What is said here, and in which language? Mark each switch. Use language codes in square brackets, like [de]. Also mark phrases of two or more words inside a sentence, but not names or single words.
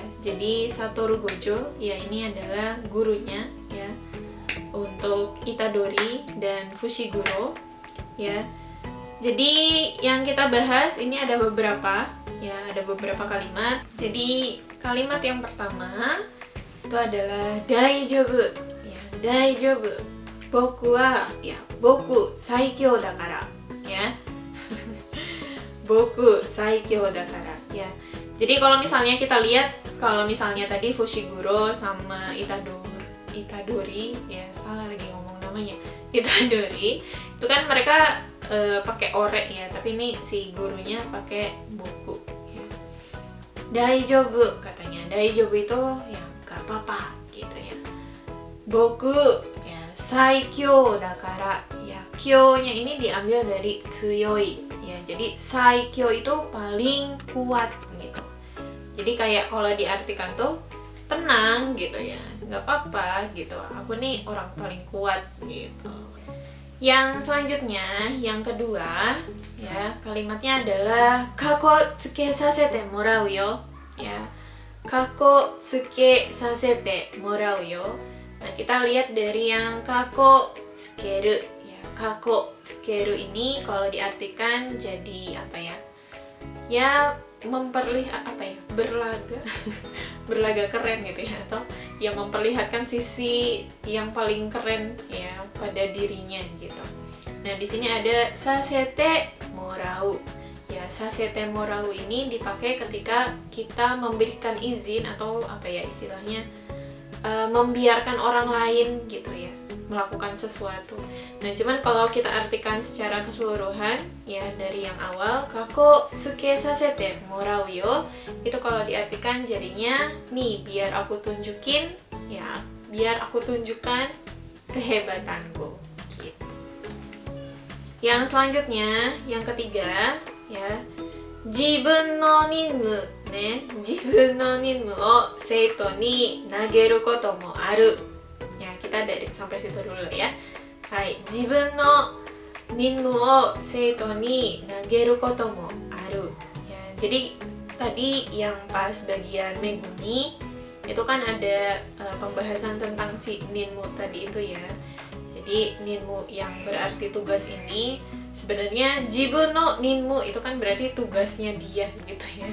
[id] Jadi Satoru Gojo, ya ini adalah gurunya ya untuk Itadori dan Fushiguro ya. Jadi yang kita bahas ini ada beberapa kalimat. Jadi kalimat yang pertama itu adalah daijoubu. Ya, daijoubu. [ja] 僕はや、僕最強だから. Ya. 僕最強だから. Ya. [id] Jadi kalau misalnya kita lihat, kalau misalnya tadi Fushiguro sama Itadori, ya salah lagi ngomong namanya. Itadori, itu kan mereka pakai ore ya, tapi ini si gurunya pakai boku. Ya. Daijoubu katanya. Daijoubu itu ya gak apa-apa gitu ya. [ja] 僕や最強だから. [id] Ya, kyo-nya ini diambil dari tsuyoi. Ya, jadi saikyou itu paling kuat gitu. Jadi kayak kalau diartikan tuh tenang gitu ya, nggak apa-apa gitu. Aku nih orang paling kuat gitu. Yang selanjutnya, yang kedua, ya kalimatnya adalah [ja] かっこつけさせてもらうよ. Ya, かっこつけさせてもらうよ. [id] Nah, kita lihat dari yang [ja] かっこつける. [id] Ya, [ja] かっこつける [id] ini kalau diartikan jadi apa ya? Ya, memperlihat apa ya? Berlaga. Berlaga keren gitu ya, atau yang memperlihatkan sisi yang paling keren ya pada dirinya gitu. Nah, di sini ada [ja] させてもらう. [id] Ya, [ja] させてもらう [id] ini dipakai ketika kita memberikan izin atau apa ya istilahnya, membiarkan orang lain gitu ya melakukan sesuatu. Nah, cuman kalau kita artikan secara keseluruhan ya dari yang awal, [ja] かっこつけさせてもらうよ, [id] itu kalau diartikan jadinya nih biar aku tunjukin ya, biar aku tunjukkan kehebatanku gitu. Yang selanjutnya, yang ketiga ya, [ja] 自分の任務ね、自分の任務を生徒に投げることもある. [id] Ya, kita dari sampai situ dulu ya. [ja] はい、自分の任務を生徒に投げることもある. [id] Ya, jadi tadi yang pas bagian Megumi itu kan ada pembahasan tentang si ninmu tadi itu ya. Jadi ninmu yang berarti tugas ini sebenarnya [ja] 自分の任務 [id] itu kan berarti tugasnya dia gitu ya.